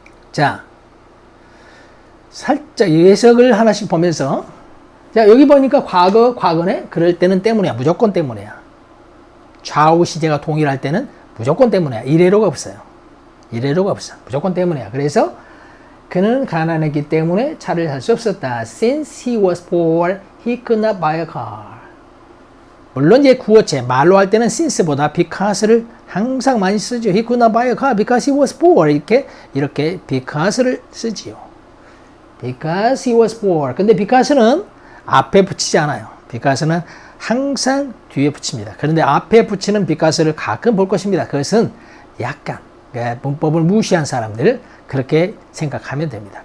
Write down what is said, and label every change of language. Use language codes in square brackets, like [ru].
[ko] 자, 살짝 예석을 하나씩 보면서, 자, 여기 보니까 과거, 과거네? 그럴 때는 때문이야. 무조건 때문이야. 좌우 시제가 동일할 때는 무조건 때문이야. 이래로가 없어요. 이래로가 없어. 무조건 때문이야. 그래서 그는 가난했기 때문에 차를 살 수 없었다. [en] Since he was poor, he could not buy a car. [ko] 물론 이제 구어체, 말로 할 때는 since보다 because를 항상 많이 쓰죠. [en] He could not buy a car because he was poor. [ko] 이렇게 because를 쓰지요. [en] Because he was poor. [ko] 근데 because는 앞에 붙이지 않아요. because는 항상 뒤에 붙입니다. 그런데 앞에 붙이는 because를 가끔 볼 것입니다. 그것은 약간 문법을 무시한 사람들 그렇게 생각하면 됩니다.